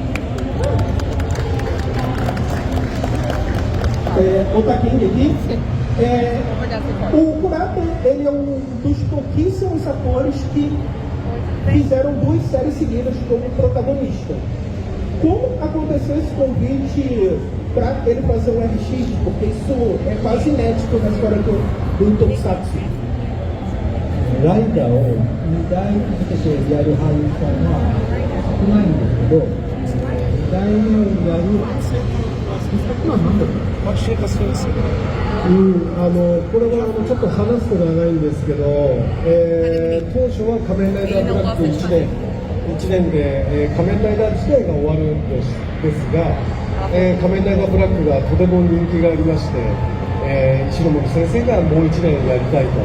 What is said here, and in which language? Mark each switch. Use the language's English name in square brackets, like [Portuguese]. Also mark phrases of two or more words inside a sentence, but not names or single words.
[Portuguese] Outra aqui, o Kurata, ele é um dos pouquíssimos atores que fizeram 2 séries seguidas como protagonista. Como aconteceu esse convite para ele fazer um RX? Porque isso é quase inédito na história do Tokusatsu. [Japanese] ライダーを2代かけてやる俳優さんは少ないんですけど、2代目をやる今何だろう。これはちょっと話すと長いんですけど、当初は仮面ライダーブラック1年で、仮面ライダー自体が終わるんですが、仮面ライダーブラックがとても人気がありまして、石森先生がもう1年やりたいと。